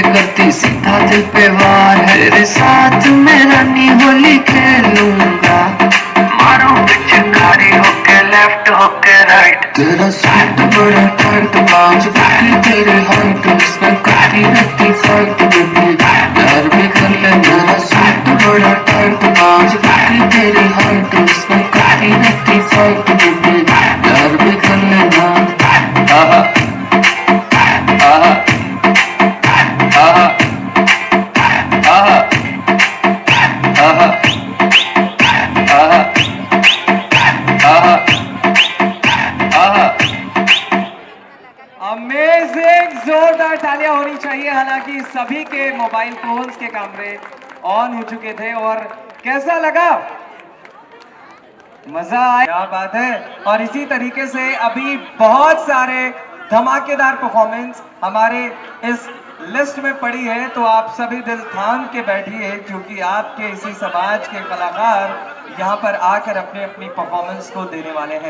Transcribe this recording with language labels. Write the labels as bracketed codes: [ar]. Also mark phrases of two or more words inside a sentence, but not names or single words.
[hi] करती सीधा दिल पे वार है तेरे साथ मैं रानी होली खेलूंगा मारो पिचकारी होके लेफ्ट होके राइट तेरा सूट बड़ा टाइट बाज की तेरी हाइट उसमें करती रहती फाइट बेबी यार भी कर ले तेरा सूट बड़ा टाइट बाज की तेरी हाइट उसमें करती रहती फाइट बेबी यार भी कर ले ना आहा आहा आहा आहा आहा आहा आहा आहा अमेजिंग, जोरदार तालियां होनी चाहिए। हालांकि सभी के मोबाइल फोन्स के कैमरे ऑन हो चुके थे। और कैसा लगा? मजा आया? क्या बात है। और इसी तरीके से अभी बहुत सारे धमाकेदार परफॉर्मेंस हमारे इस लिस्ट में पड़ी है, तो आप सभी दिल थाम के बैठिए क्योंकि आपके इसी समाज के कलाकार यहाँ पर आकर अपनी अपनी परफॉर्मेंस को देने वाले हैं।